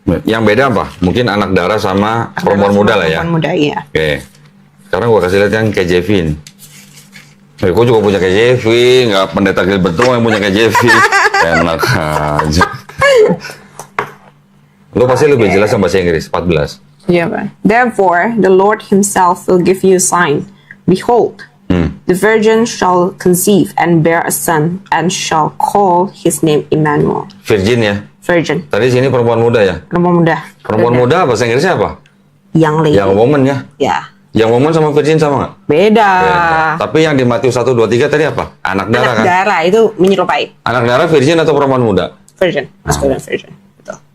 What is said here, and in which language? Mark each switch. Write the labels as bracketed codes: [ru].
[id] Yang beda apa? Mungkin anak darah sama perempuan muda lah ya. Perempuan muda, iya. Oke. Sekarang gua kasih lihat yang KJV ini. Gua juga punya KJV, nggak pendeta Gilbert doang yang punya KJV. Enak aja. Lu pasti lebih jelas sama bahasa Inggris, 14. [en] Yeah, man. Therefore, the Lord himself will give you a sign. Behold, the virgin shall conceive and bear a son, and shall call his name Emmanuel. Virgin ya. Virgin, [id] Tadi sini perempuan muda ya. perempuan muda. Perempuan muda bahasa Inggrisnya apa? [en] Young lady. Yang woman ya. [id] Ya, [en] Yang woman [id] sama virgin sama nggak? beda. Beda. Tapi yang di Matius 1:23 tadi apa? Anak darah Anak kan? darah itu menyerupai Anak darah virgin atau perempuan muda? [en] virgin, masculine virgin. [id] Betul.